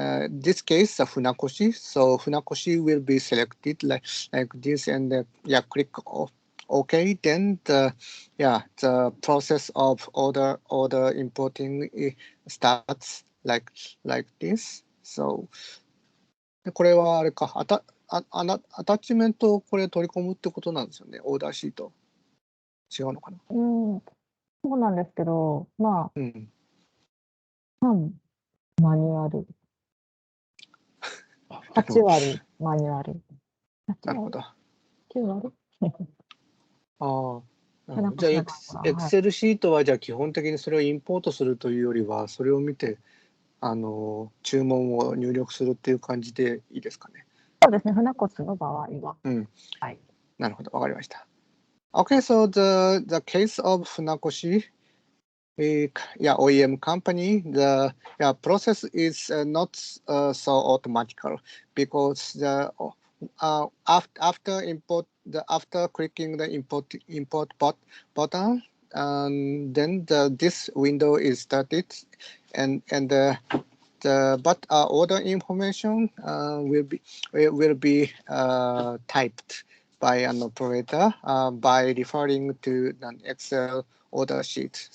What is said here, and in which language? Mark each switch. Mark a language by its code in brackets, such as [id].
[en] This case, the Funakoshi. So Funakoshi will be selected like this, and click OK. Then the process of order importing starts like this. [ja] So これはあれか、アタッチメントをこれ取り込むってことなんですよね、オーダーシート。違うのかな？そうなんですけど、まあ、マニュアル。 8割マニュアル。なるほど。 9割じゃあ、エクセルシートはじゃあ基本的にそれをインポートするというよりは、それを見て、注文を入力するっていう感じでいいですかね。そうですね、船越の場合は。はい。なるほど、わかりました。 [en] Okay, so the case of Funakoshi, OEM company, the process is not so automatical because after clicking the import button, then this window is started, and but order information will be typed by an operator by referring to an Excel order sheet.